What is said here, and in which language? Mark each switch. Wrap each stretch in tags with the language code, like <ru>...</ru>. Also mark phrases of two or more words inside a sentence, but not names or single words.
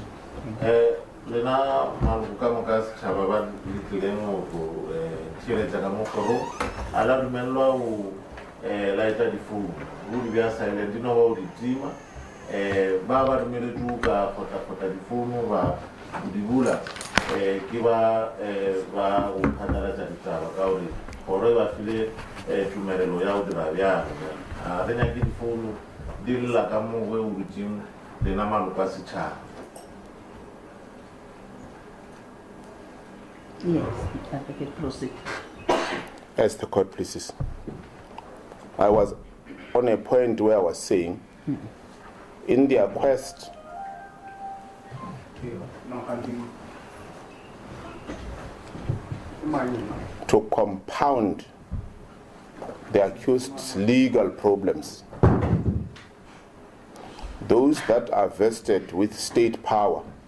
<en>Thank you.</en> <nso>Lena maluka setšhaba ba letlileng go tshireletsa ka mogoro a la dumelelwa go laeta difounu go di bea silent no ba o di tima ba dumeletswe ka kgotla difounu ba di bula ke ba go phatlalatsa ditaba ka gore gore ba file tumelelo ya go dira bjalo re nyake difounu di lela ka mo go o ditseng lena maluka setšhaba.</nso> <en>Yes, Advocate, proceed. As the court pleases. I was on a point where I was saying, in their quest to compound the accused's legal problems, those that are vested with state power,</en>